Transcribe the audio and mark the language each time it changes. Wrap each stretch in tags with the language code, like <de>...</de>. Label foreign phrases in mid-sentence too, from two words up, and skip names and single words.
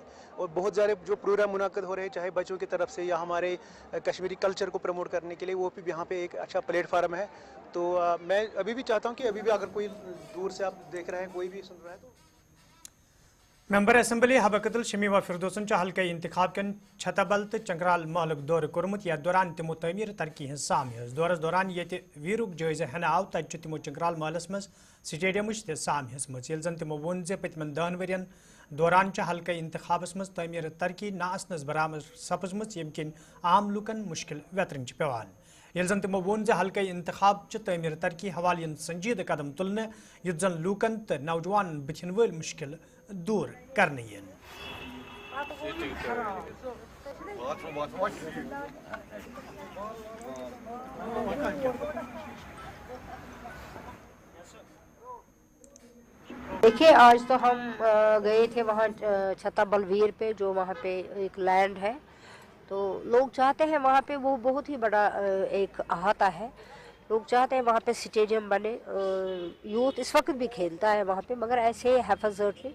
<hi>और बहुत सारे जो प्रोग्राम मुनाकिद हो रहे हैं, चाहे बच्चों की तरफ से या हमारे कश्मीरी कल्चर को प्रमोट करने के लिए, वो भी यहाँ पे एक अच्छा प्लेटफार्म है। तो मैं अभी भी चाहता हूँ कि अभी भी अगर कोई दूर से आप देख रहे हैं, कोई भी सुन रहा है, तो</hi> <en>member assembly</en> <ks>हबकतुल शमीमा फिरदौसन हल्के इंतखाब कन छतबल तो चंक्राल महलुक दौर कोर्मुत, या दौरान तमो तमीर तरक्की हज साम दौरस दौरान ये वीरुक जायजा हन आव, तत तमो चंक्राल महलस मज स्टेडियम साम मज, यल जन तमो वोन जे पतमन 10 वरियन दौरान हल्के इंतखाबस मज तमीर तरक्की ना आसनस बरामद सपजम, यम किन आम लुकन मुश्किल वेतरन पेवान। यल जन तमो वोन जे हल्के इंतखाब तमीर तरक्की हवाल संजीद कदम तुलने, युत जन लूकन तो नौजवान बथिन वल मुश्किल दूर करने।</ks> <hi>देखिए, आज तो हम गए थे वहाँ छता बलवीर पे, जो वहाँ पे एक लैंड है, तो लोग चाहते हैं वहाँ पे, वो बहुत ही बड़ा एक अहाता है, लोग चाहते हैं वहाँ पे स्टेडियम बने, यूथ इस वक्त भी खेलता है वहाँ पे, मगर ऐसे हैफाजतली।</hi>